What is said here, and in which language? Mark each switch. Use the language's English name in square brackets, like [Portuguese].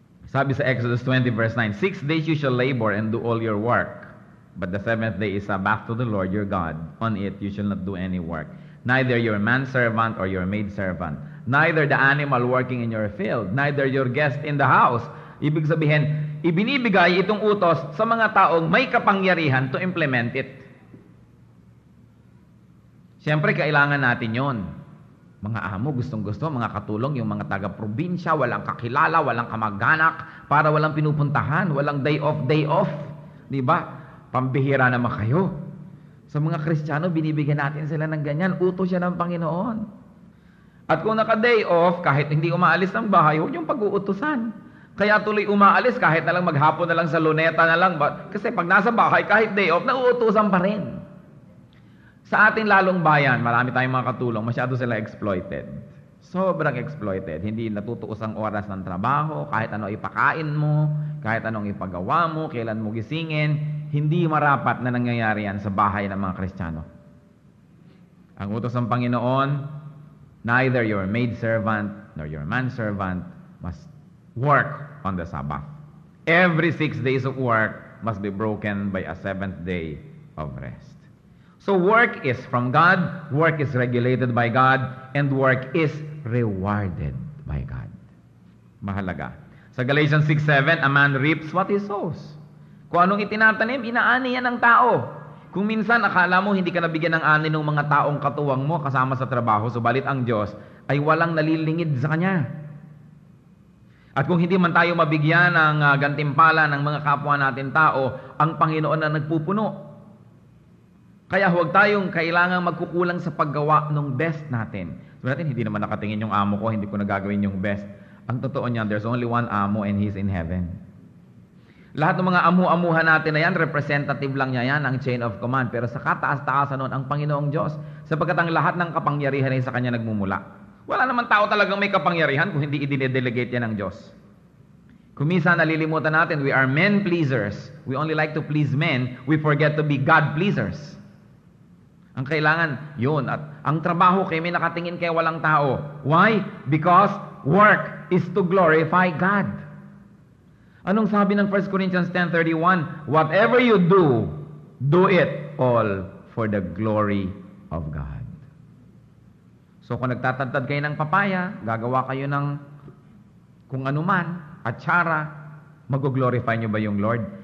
[Filipino] Sabi sa [English] Exodus 20 verse 9, 6 days you shall labor and do all your work. But the 7th day is Sabbath to the Lord your God. On it you shall not do any work. Neither your manservant or your maidservant. Neither the animal working in your field. Neither your guest in the house. [Filipino] Ibig sabihin, ibinibigay itong utos sa mga taong may kapangyarihan [English] to implement it. [Filipino] Siyempre, kailangan natin yon. Mga amo, gustong-gusto, mga katulong, yung mga taga-probinsya, walang kakilala, walang kamag-anak, para walang pinupuntahan, walang day off. Di ba? Pambihira naman kayo. Sa mga Kristiyano, binibigyan natin sila ng ganyan. Utos siya ng Panginoon. At kung naka-day off, kahit hindi umaalis ng bahay, huwag yung pag-uutusan. Kaya tuloy umaalis, kahit na lang maghapon na lang sa luneta na lang. Kasi pag nasa bahay, kahit day off, nauutusan pa rin. Sa ating lalong bayan, marami tayong mga katulong, masyado sila exploited. Sobrang exploited. Hindi natutuos ang oras ng trabaho, kahit ano ipakain mo, kahit anong ipagawa mo, kailan mo gisingin, hindi marapat na nangyayari yan sa bahay ng mga Kristiyano. Ang utos ng Panginoon, [English] neither your maidservant nor your manservant must work on the Sabbath. Every 6 days of work must be broken by a 7th day of rest. So work is from God, work is regulated by God, and work is rewarded by God. [Filipino] Mahalaga. [English] Sa Galatians 6:7, a man reaps what he sows. [Filipino] Kung anong itinatanim, inaani yan ng tao. Kung minsan akala mo hindi ka nabigyan ng ani ng mga taong katuwang mo kasama sa trabaho, subalit ang Diyos ay walang nalilingid sa Kanya. At kung hindi man tayo mabigyan ng gantimpala ng mga kapwa natin tao, ang Panginoon na nagpupuno. Kaya huwag tayong kailangang magkukulang sa paggawa ng best natin. So natin, hindi naman nakatingin yung amo ko, hindi ko nagagawin yung best. Ang totoo niyan, [English] there's only one amo and He's in heaven. [Filipino] Lahat ng mga amu-amuhan natin na yan, representative lang niya yan, ang chain of command. Pero sa kataas-taasan nun, ang Panginoong Diyos, sapagkat ang lahat ng kapangyarihan ay sa Kanya nagmumula. Wala naman tao talagang may kapangyarihan kung hindi i-delegate yan ng Diyos. Kung minsan nalilimutan natin, [English] we are men pleasers. We only like to please men. We forget to be God pleasers. [Filipino] Ang kailangan, yun. At ang trabaho kayo may nakatingin kaya walang tao. [English] Why? Because work is to glorify God. [Filipino] Anong sabi ng [English] 1 Corinthians 10:31? Whatever you do, do it all for the glory of God. [Filipino] So kung nagtatadtad kayo ng papaya, gagawa kayo ng kung anuman, atsara, mag-glorify nyo ba yung Lord?